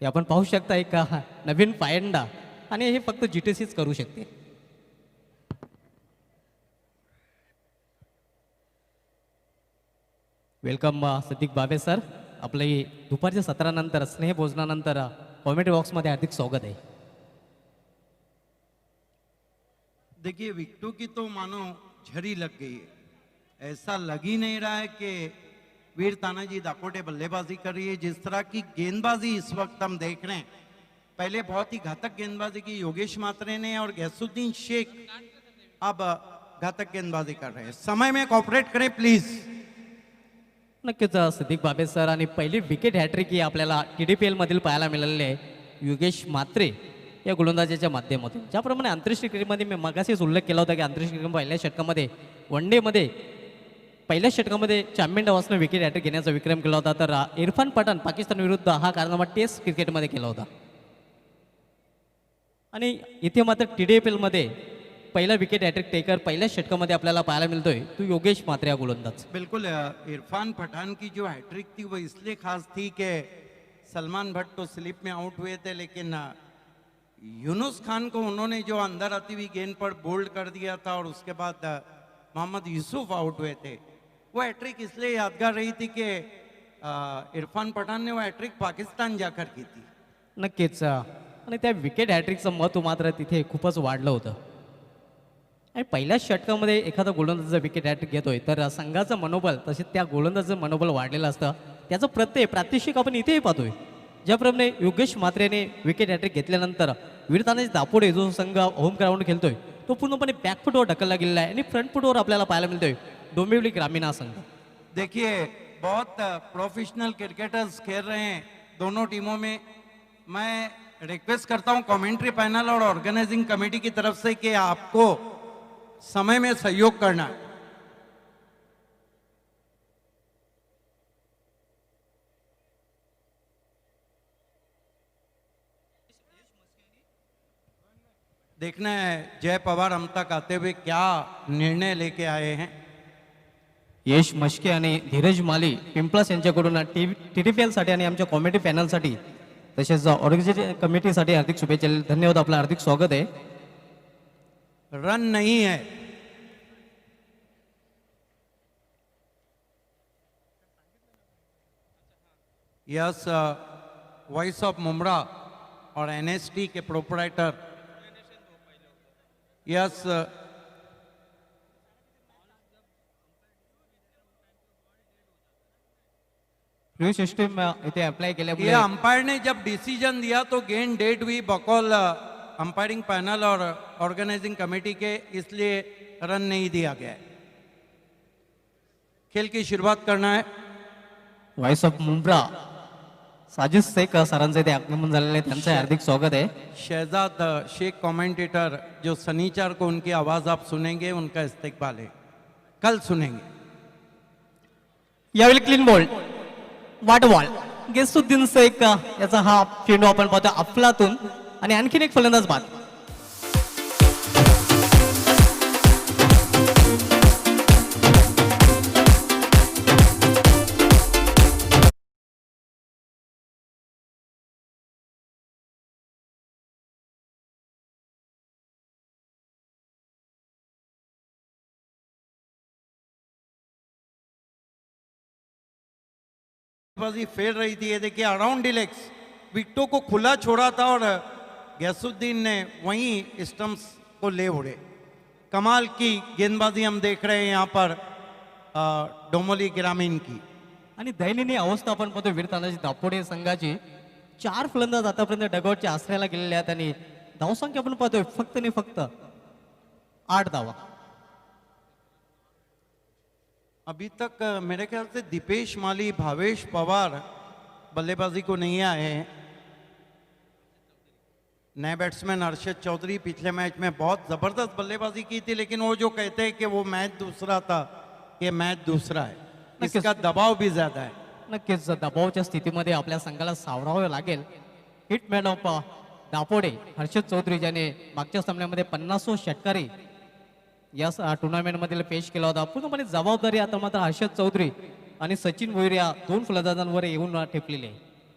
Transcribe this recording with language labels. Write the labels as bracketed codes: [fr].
[mr] ते आपण पाहू शकता, एक नवीन पायंडा, आणि हे फक्त GTCच करू शकते. वेलकम सतीक बाबे सर, आपलं हे दुपारच्या सत्रानंतर स्नेहभोजनानंतर कॉमेडी बॉक्समध्ये हार्दिक स्वागत आहे. [hi] देखिए, विकेटों की तो मानो झड़ी लग गई है. ऐसा लग ही नहीं रहा है कि वीर तानाजी दापोटे बल्लेबाजी कर रही है. जिस तरह की गेंदबाजी इस वक्त हम देख रहे हैं, पहले बहुत ही घातक गेंदबाजी की योगेश मात्रे ने, और गैसुद्दीन शेख अब घातक गेंदबाजी कर रहे हैं. समय में कॉपरेट करें प्लीज. [mr] नक्कीच सतीक बाबे सर, आणि पहिली विकेट हॅट्रिक ही आपल्याला TDPL मधील पाहायला मिळालेली आहे योगेश म्हात्रे या गोलंदाजाच्या माध्यमातून. ज्याप्रमाणे आंतरराष्ट्रीय क्रिकेटमध्ये मी मगाशीच उल्लेख केला होता की आंतरराष्ट्रीय क्रिकेट पहिल्या षटकामध्ये, वन डेमध्ये पहिल्या षटकामध्ये चॅम्पियन डावासनं विकेट हॅट्रिक घेण्याचा विक्रम केला होता. तर इरफान पठाण पाकिस्तान विरुद्ध हा कारनामा टेस्ट क्रिकेटमध्ये केला होता. आणि इथे मात्र TDPL मध्ये पहिला विकेट हॅट्रिक टेकर पहिल्या षटकामध्ये आपल्याला पाहायला मिळतोय तो योगेश म्हात्रे हा गोलंदाज. [hi] बिल्कुल इरफान पठान की जो हैट्रिक थी वो इसलिए खास थी कि सलमान भट्ट तो स्लिप में आउट हुए थे, लेकिन यूनुस खान को उन्होंने जो अंदर आती हुई गेंद पर बोल्ड कर दिया था और उसके बाद मोहम्मद यूसुफ आउट हुए थे। वो हैट्रिक इसलिए यादगार रही थी कि इरफान पठान ने वो हैट्रिक पाकिस्तान जाकर की थी। [mr] नक्कीच आणि त्या विकेट हॅट्रिकचं महत्त्व मात्र तिथे खूपच वाढलं होतं. आणि पहिल्या षटकामध्ये एखादा गोलंदाज जर विकेट हॅट्रिक घेतोय तर संघाचं मनोबल तसेच त्या गोलंदाजाचं मनोबल वाढलेलं असतं. त्याचं प्रात्यक्षिक आपण इथेही पाहतोय. ज्याप्रमाणे योगेश म्हात्रेने विकेट हॅट्रिक घेतल्यानंतर वीरतानाजी दापोडे जो संघ होम ग्राउंड खेळतोय तो पूर्णपणे बॅकफुटवर ढकलला गेलेला आहे आणि फ्रंट फुटवर आपल्याला पाहायला मिळतोय डोंबिवली ग्रामीण हा संघ. [hi] देखिए बहुत प्रोफेशनल क्रिकेटर्स खेल रहे हैं दोनों टीमों में। मैं रिक्वेस्ट करता हूं कमेंट्री पैनल और ऑर्गेनाइजिंग कमेटी की तरफ से कि आपको समय में सहयोग करना है। देखना है जय पवार हम तक आते हुए क्या निर्णय लेके आए हैं। [mr] यश मश्के आणि धीरज माली पिंपळस यांच्याकडून TTPL साठी आणि आमच्या कॉमेडी पॅनलसाठी तसेच ऑर्गनायझेशन कमिटीसाठी हार्दिक शुभेच्छा. धन्यवाद. आपलं हार्दिक स्वागत आहे. [hi] रन नहीं है। यस वॉइस ऑफ मुमरा और NST के प्रोपराइटर यस [mr] न्यू सिस्टीम इथे अप्लाय [hi] ये [mr] केल्यामुळे [hi] अंपायर ने जब डिसीजन दिया तो गेंद डेड हुई बकौल अंपायरिंग पैनल और ऑर्गेनाइजिंग कमेटी के, इसलिए रन नहीं दिया गया है। खेल की शुरुआत करना है। [mr] व्हॉइस ऑफ मुंब्रा साजिद शेख सरांचे ते आगमन झालेले आहे. त्यांचं हार्दिक स्वागत आहे. [hi] शहजाद शेख कमेंटेटर जो शनिचर को उनकी आवाज आप सुनेंगे, उनका इस्तेकबाल है, कल सुनेंगे। [mr] यावेळी क्लीन बॉल वाट बॉल गेसुद्दीन शेख याचा हा चेंडू आपण पाहतो अफलातून आणि आणखीन एक फलंदाज बाद. [hi] बाजी फेल रही थी। ये देखिए अराउंड डिलेक्स विकेटों को खुला छोड़ा था और गैसुद्दीन ने वहीं स्टंप्स को ले उड़े। कमाल की गेंदबाजी हम देख रहे हैं यहाँ पर डोंबिवली ग्रामीण की। [mr] आणि दयनीय अवस्था आपण पाहतो वीरतानाजी दापोडे संघाची. 4 फलंदाज आतापर्यंत डगआउटच्या आश्रयाला गेलेले आहेत आणि धावसंख्या आपण पाहतोय फक्त आणि फक्त 8 धावा. [hi] अभी तक मेरे ख्याल से दीपेश माली, भावेश पवार बल्लेबाजी को नहीं आए हैं। नए बैट्समैन अरशद चौधरी पिछले मैच में बहुत जबरदस्त बल्लेबाजी की थी, लेकिन वो जो कहते हैं कि वो मैच दूसरा था, ये मैच दूसरा है, इसका दबाव भी ज्यादा है। [mr] नक्कीच दबावाच्या स्थितीमध्ये आपल्या संघाला सावरावं लागेल. हिटमॅन ऑफ दापोडे हर्षद चौधरी ज्याने मागच्या सामन्यामध्ये 50 षटकारी या टुर्नामेंटमधील पेश केला होता. पूर्णपणे जबाबदारी आता मात्र हर्षद चौधरी आणि सचिन भोईर या 2 फलंदाजांवर येऊन ठेपलेले आहे.